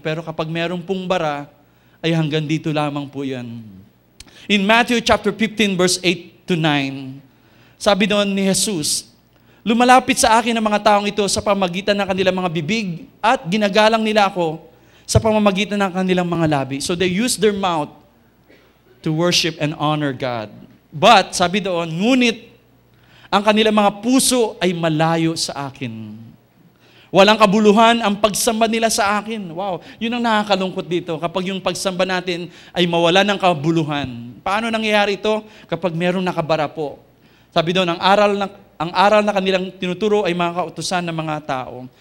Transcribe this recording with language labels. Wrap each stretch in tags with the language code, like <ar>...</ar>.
<tl>Pero kapag merong pong bara, ay hanggang dito lamang po yan.</tl> <en>In Matthew chapter 15, verse 8 to 9,</en> <tl>sabi doon ni Jesus, lumalapit sa akin ang mga taong ito sa pamamagitan ng kanilang mga bibig at ginagalang nila ako sa pamamagitan ng kanilang mga labi.</tl> <en>So they use their mouth to worship and honor God.</en> <tl>But, sabi doon, ngunit ang kanilang mga puso ay malayo sa akin. Walang kabuluhan ang pagsamba nila sa akin. Wow, yun ang nakakalungkot dito. Kapag yung pagsamba natin ay mawala ng kabuluhan. Paano nangyayari ito? Kapag merong nakabara po. Sabi doon, ang aral na kanilang tinuturo ay mga kautusan ng mga tao.</tl>